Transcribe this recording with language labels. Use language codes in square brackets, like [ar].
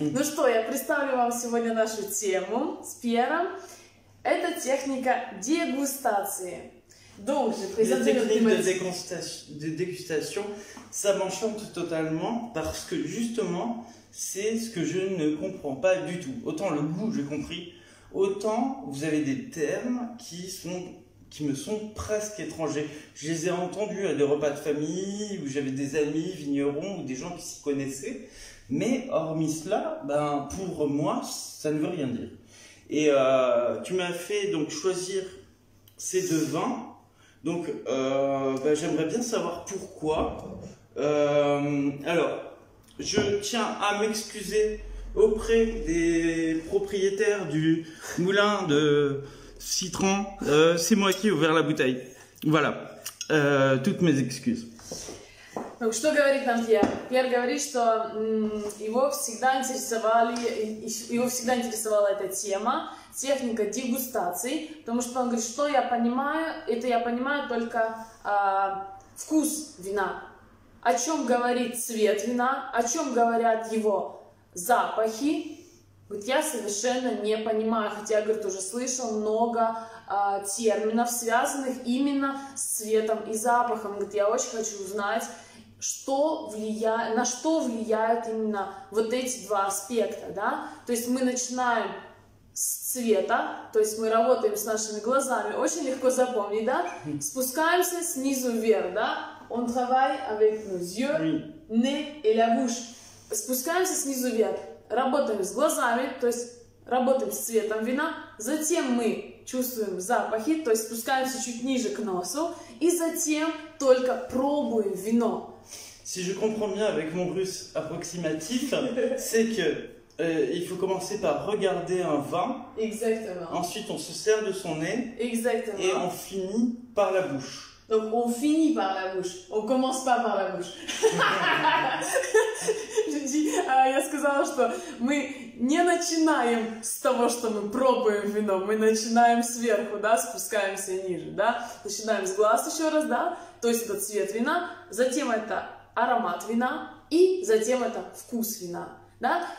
[ru] Ну что, я представлю вам сегодня нашу тему с Пьером. Это техника дегустации. [fr] Donc, les techniques de dégustation, ça m'enchante totalement parce que justement, c'est ce que je ne comprends pas du tout. Autant le goût, j'ai compris, autant vous avez des termes qui me sont presque étrangers. Je les ai entendus à des repas de famille où j'avais des amis vignerons ou des gens qui s'y connaissaient, mais hormis cela, ben, pour moi, ça ne veut rien dire. Et tu m'as fait donc choisir ces deux vins. Donc, j'aimerais bien savoir pourquoi. Alors, je tiens à m'excuser auprès des propriétaires du moulin de citron. C'est moi qui ai ouvert la bouteille. Voilà, toutes mes excuses. [ru] Donc, что говорит нам Пьер? Пьер говорит, что его всегда интересовала эта тема, техника дегустаций, потому что он говорит, что я понимаю, это я понимаю только вкус вина, о чем говорит цвет вина, о чем говорят его запахи. Говорит, я совершенно не понимаю, хотя, говорит, уже слышал много терминов, связанных именно с цветом и запахом. Говорит, я очень хочу узнать, на что влияют именно вот эти два аспекта, да? То есть мы начинаем с цвета, то есть мы работаем с нашими глазами, очень легко запомнить, да? Спускаемся снизу вверх, да? [fr] On travaille avec nos yeux, nez et la bouche. [ru] Спускаемся снизу вверх, работаем с глазами, то есть работаем с цветом вина, затем мы чувствуем запахи, то есть спускаемся чуть ниже к носу, и затем только пробуем вино. [fr] Si je comprends bien avec mon russe approximatif, c'est que il faut commencer par regarder un vin. Exactement. Ensuite, on se sert de son nez. Exactement. Et on finit par la bouche. Donc, on finit par la bouche. On commence pas par la bouche. [ru] Я сказала, что мы не начинаем с того, что мы пробуем вино, мы начинаем сверху, да, спускаемся ниже, да, начинаем с глаз еще раз, да, то есть это цвет вина, затем это аромат вина и затем это вкус вина. Да?